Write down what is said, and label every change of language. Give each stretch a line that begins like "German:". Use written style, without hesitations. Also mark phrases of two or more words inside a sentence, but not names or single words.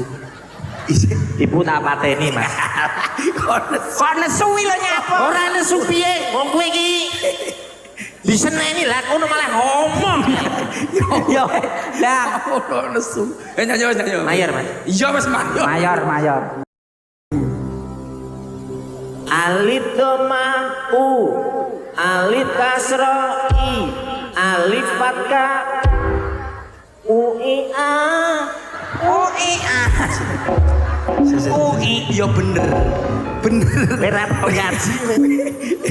Javanese: Ibu tak pateni mas. Kok nesu lho nyapa? Ora nesu piye? Wong kowe iki diseneni lah kono malah ngomong. Yo. Lah ono nesu. Nyanyi. Mayor mas. Iya Mas mayor. Mayor. Alif doma u, alif kasro i, alif fatka u i a. Iya bener. Berat ngaji.